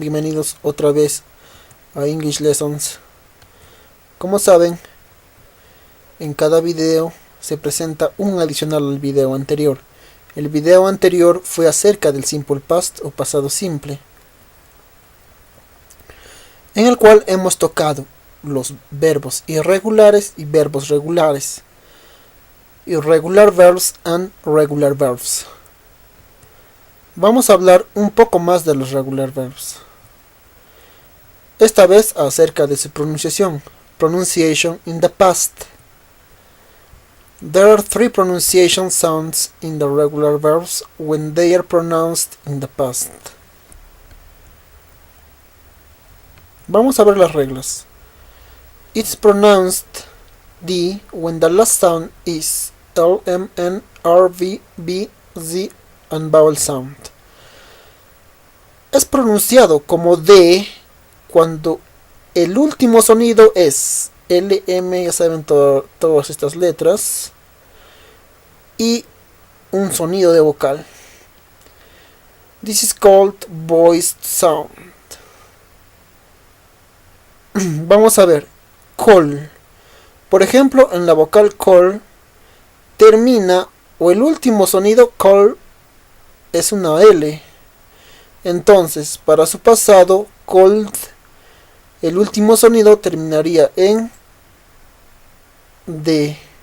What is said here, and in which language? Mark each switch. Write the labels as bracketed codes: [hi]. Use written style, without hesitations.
[es] Bienvenidos otra vez a English Lessons. Como saben, en cada video se presenta un adicional al video anterior. El video anterior fue acerca del simple past o pasado simple, en el cual hemos tocado los verbos irregulares y verbos regulares. [en] Irregular verbs and regular verbs. [es] Vamos a hablar un poco más de los [en] regular verbs. [es] Esta vez acerca de su pronunciación. [en] Pronunciation in the past. There are three pronunciation sounds in the regular verbs when they are pronounced in the past. [es] Vamos a ver las reglas. [en] It's pronounced D when the last sound is L, M, N, R, V, B, Z and vowel sound. [es] Es pronunciado como D cuando el último sonido es L, M, ya saben todas estas letras, y un sonido de vocal. [en] This is called voiced sound. [es] Vamos a ver, call. Por ejemplo, en la vocal call termina, o el último sonido call es una L. Entonces, para su pasado, called, el último sonido terminaría en D.